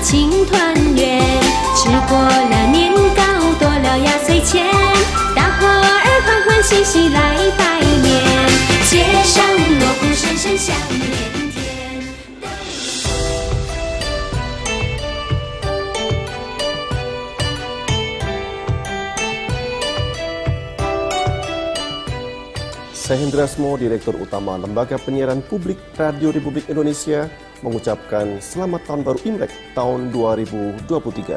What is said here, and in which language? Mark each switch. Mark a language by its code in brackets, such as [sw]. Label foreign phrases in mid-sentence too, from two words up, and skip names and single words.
[zh] 庆团圆，吃过了年糕，多了压岁钱，大伙儿欢欢喜喜来拜年，街上锣鼓声声响连天。 [id] Saya Hendra Smo, Direktur Utama Lembaga Penyiaran Publik Radio Republik Indonesia, mengucapkan Selamat Tahun Baru Imlek tahun 2023.